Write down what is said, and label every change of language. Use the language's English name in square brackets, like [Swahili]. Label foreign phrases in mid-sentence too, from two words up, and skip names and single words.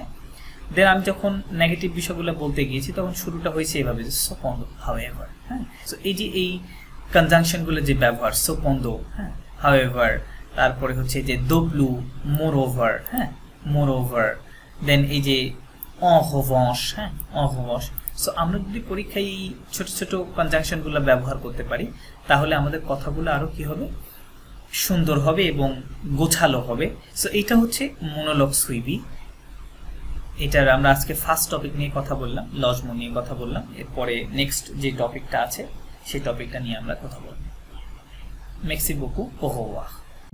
[Bangla] দেন আমি যখন নেগেটিভ বিষয়গুলো বলতে গিয়েছি তখন শুরুটা হয়েছে এইভাবে যে সপন্দ, হাউএভার। সো এই যে এই কনজাংশনগুলো যে ব্যবহার, সপন্দ, হাউএভার, তারপরে হচ্ছে যে দোপ্লু, মোরওভার, দেন এই যে [French] en revanche। [Bangla] সো আমরা যদি পরীক্ষায় এই ছোট কনজাংশনগুলো ব্যবহার করতে পারি তাহলে আমাদের কথাগুলো আরো কি হবে, সুন্দর হবে এবং গোছালো হবে। সো এটা হচ্ছে [French] monologue suivi. [Bangla] এটার আমরা আজকে ফার্স্ট টপিক নিয়ে কথা বললাম, লজমো নিয়ে কথা বললাম। এরপরে নেক্সট যে টপিকটা আছে সেই টপিকটা নিয়ে আমরা কথা বলবো। [French] Merci beaucoup, au revoir।